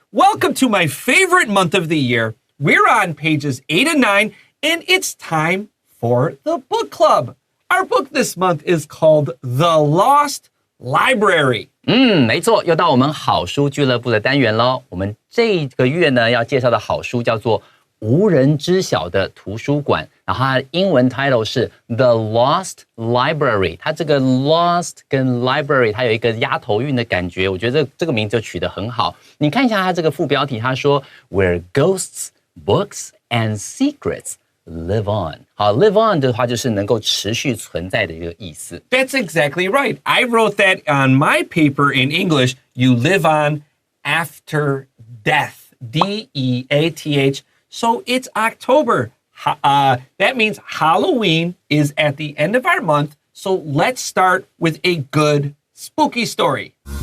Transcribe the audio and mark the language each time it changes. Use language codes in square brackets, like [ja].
[en] Welcome to my favorite month of the year. We're on pages 8 and 9, and it's time for the book club. Our book this month is called The Lost Library. [zh] 没错，又到我们好书俱乐部的单元咯。我们这个月呢要介绍的好书叫做《无人知晓的图书馆》，然后它的英文 title 是 The Lost Library。它这个 Lost 跟 Library 它有一个押头韵的感觉，我觉得这个名字就取得很好。你看一下它这个副标题，它说 [en] Where ghosts, books and secrets live on. [zh] 好 ， [en] live on [zh] 的话就是能够持续存在的一个意思。 [en] That's exactly right. I wrote that on my paper in English. You live on after death. D-E-A-T-H. So it's October. That means Halloween is at the end of our month. So let's start with a good spooky story.